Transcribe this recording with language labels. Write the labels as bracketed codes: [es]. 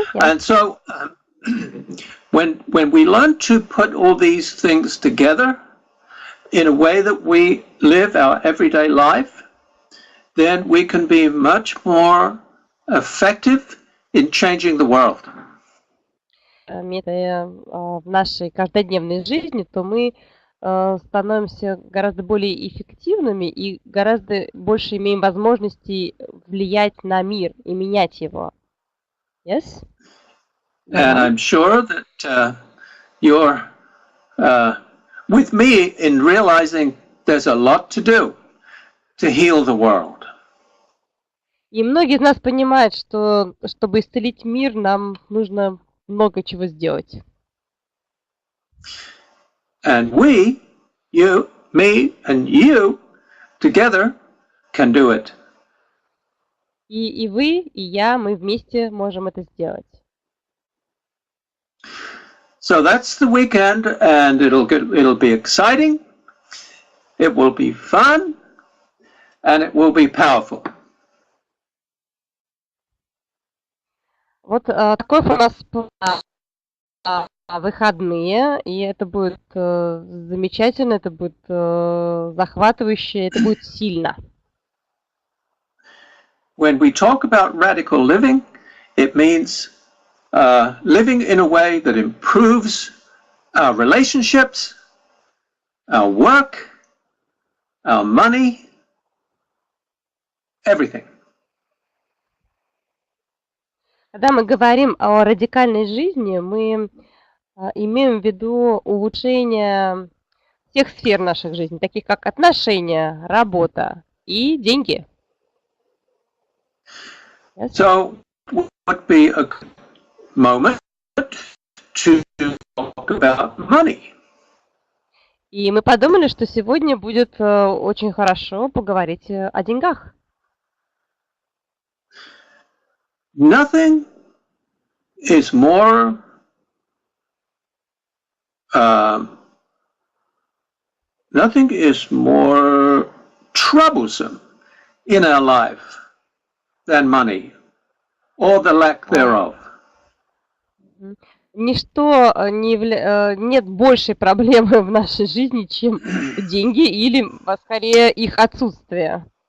[en] And so when we learn to put all these things together in a way that we live our everyday life, then we can be much more effective in changing the world. [ru] В нашей каждодневной жизни, то мы становимся гораздо более эффективными и гораздо больше имеем возможностей влиять на мир и менять его. [en] Yes? And I'm sure that you're with me in realizing there's a lot to do to heal the world. [ru] И многие из нас понимают, что чтобы исцелить мир, нам нужно много чего сделать. [en] And we, you, me, and you, together can do it. [ru] И вы, и я, мы вместе можем это сделать. [en] So that's the weekend, and it'll be exciting, it will be fun, and it will be powerful. [ru] Вот такой у нас выходные, и это будет замечательно, это будет захватывающе, это будет сильно. [en] When we talk about radical living, it means living in a way that improves our relationships, our work, our money, everything. [ru] Когда мы говорим о радикальной жизни, мы имеем в виду улучшение всех сфер наших жизней, таких как отношения, работа и деньги. [en] Yes? So, would be a moment to talk about money. [ru] И мы подумали, что сегодня будет очень хорошо поговорить о деньгах. [en] Nothing is more troublesome in our life than money or the lack thereof. [ru] Ничто нет большей проблемы в нашей жизни, чем деньги или, скорее, их отсутствие.